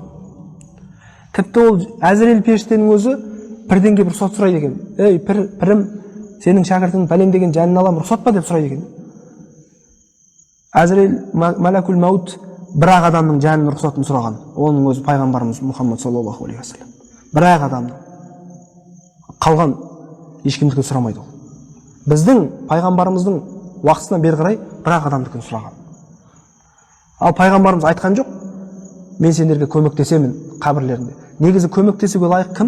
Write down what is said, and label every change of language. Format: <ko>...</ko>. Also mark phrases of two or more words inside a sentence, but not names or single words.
<kk>Тіпті ол Әзірел періштенің өзі пірден келіп рұқсат сұрайды екен. Ей, пірім, сенің шәкіртің пәлен деген жанын алам, рұқсат па деп сұрайды екен. Әзірел</kk> <ar>ملك الموت</ar> <kk>бір-ақ адамның жанының рұқсатын сұраған. Оның өзі пайғамбарымыз Мұхаммад</kk> <ar>صلى الله عليه وسلم.</ar> <kk>Бір-ақ адамның. Қалған ешкімдікін сұрамайды ол. Біздің пайғамбарымыздың уақытысынан бері қарай бір-ақ адамдікін сұраған. Ал пайғамбарымыз айтқан жоқ, мен сендерге көмектесемін қабірлерінде. Негізі көмектесуге лайық кім?</kk>